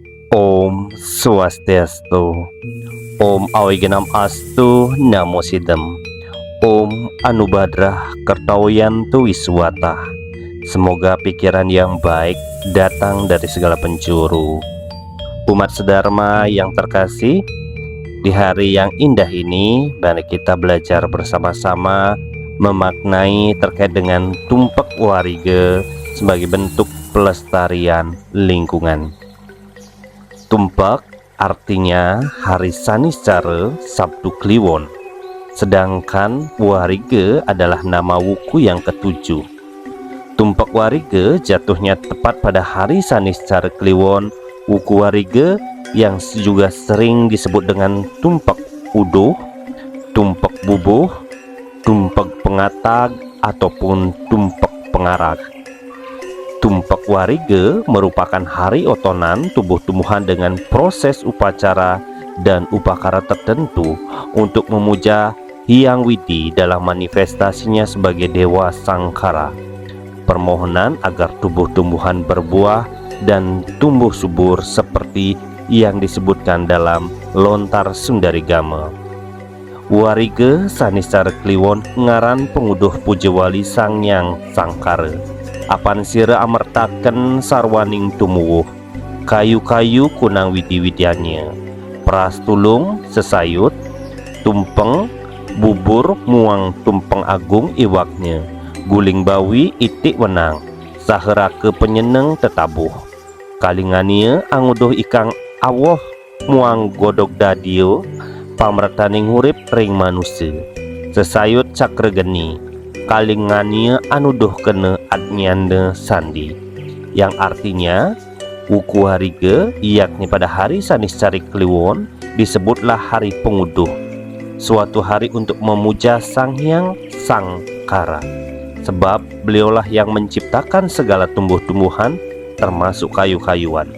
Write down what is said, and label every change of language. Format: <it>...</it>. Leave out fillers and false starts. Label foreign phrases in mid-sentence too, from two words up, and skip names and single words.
<sa>Om Swastiastu. Om Awigenam Astu Namo Sidem. Om Anubadrah Kertawiyantu Wiswata.</sa> <id>Semoga pikiran yang baik datang dari segala penjuru. Umat sedharma yang terkasih, di hari yang indah ini mari kita belajar bersama-sama memaknai terkait dengan tumpak warige sebagai bentuk pelestarian lingkungan. Tumpak artinya hari Saniscara Sabtu Kliwon, sedangkan warige adalah nama wuku yang ketujuh. Tumpak warige jatuhnya tepat pada hari Saniscara Kliwon, wuku warige yang juga sering disebut dengan tumpak uduh, tumpak bubuh, tumpak pengatag, ataupun tumpak pengarag. Tumpak warige merupakan hari otonan tumbuh-tumbuhan dengan proses upacara dan upakara tertentu untuk memuja Hyang Widi dalam manifestasinya sebagai Dewa Sangkara. Permohonan agar tumbuh-tumbuhan berbuah dan tumbuh subur seperti yang disebutkan dalam Lontar Sundarigama.</id> <kaw>Warige Saniscara Kliwon ngaran penguduh pujewali Sangyang Sangkara. Apan sira amertaken sarwaning tumuwuh kayu-kayu kunang widi-widiannya, peras tulung sesayut, tumpeng bubur muang tumpeng agung iwaknya, guling bawi itik wenang, saherake penyeneng tetabuh, kalingania anguduh ikang awoh muang godog dadio, pamretaning urip ring manusia, sesayut cakre geni, kalingania anuduh kene adnyanda sandi,</kaw> <id>yang artinya wuku warige yakni pada hari Saniscara Kliwon disebutlah hari penguduh, suatu hari untuk memuja Sang Hyang Sangkara, sebab beliaulah yang menciptakan segala tumbuh-tumbuhan termasuk kayu-kayuan.</id>